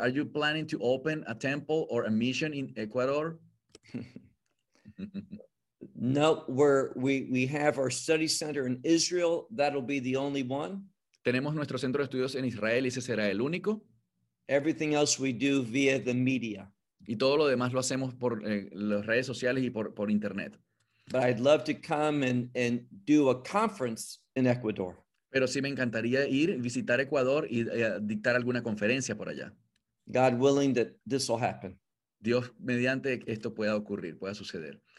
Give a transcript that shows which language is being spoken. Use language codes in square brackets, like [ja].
[en] Are you planning to open a temple or a mission in Ecuador? No, we have our study center in Israel. That'll be the only one. [es] Tenemos nuestro centro de estudios en Israel y ese será el único. [en] Everything else we do via the media. [es] Y todo lo demás lo hacemos por las redes sociales y por internet. [en] But I'd love to come and do a conference in Ecuador. [es] Pero sí me encantaría ir visitar Ecuador y dictar alguna conferencia por allá. [en] God willing that this will happen. [es] Dios mediante esto pueda ocurrir, pueda suceder.